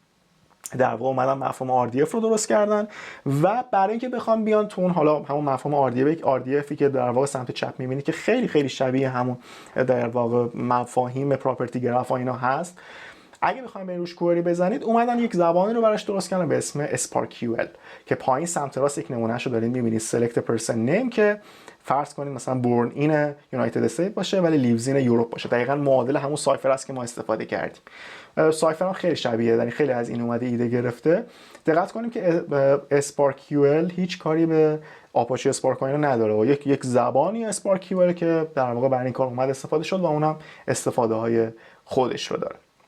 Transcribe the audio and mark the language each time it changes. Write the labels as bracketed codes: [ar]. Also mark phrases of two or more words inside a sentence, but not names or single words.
[fa] در واقع اومدن مفهوم RDF رو درست کردن و برای اینکه بخوام بیان تو اون حالا همون مفهوم RDFی که در واقع سمت چپ می‌بینید که خیلی خیلی شبیه همون در واقع مفاهیم [en] property graph [fa] و اینا هست، اگه بخواید به روش کوئری بزنید، اومدن یک زبانی رو براش درست کردن به اسم SparkQL که پایین سمت راست یک نمونهشو دارید می‌بینید [en] select person name [fa] که فرض کنید مثلا [en] born in United States [fa] باشه ولی [en] lives in Europe [fa] باشه. دقیقاً معادل همون سایفر است که ما استفاده کردیم. سایفر هم خیلی شبیه، یعنی خیلی از این اومده ایده گرفته. دقت کنیم که SparkQL هیچ کاری به آپاچی اسپارک نداره و یک زبانی SparkQL که در واقع برای این کار اومد استفاده شد و اونم استفاده های خودش رو داره.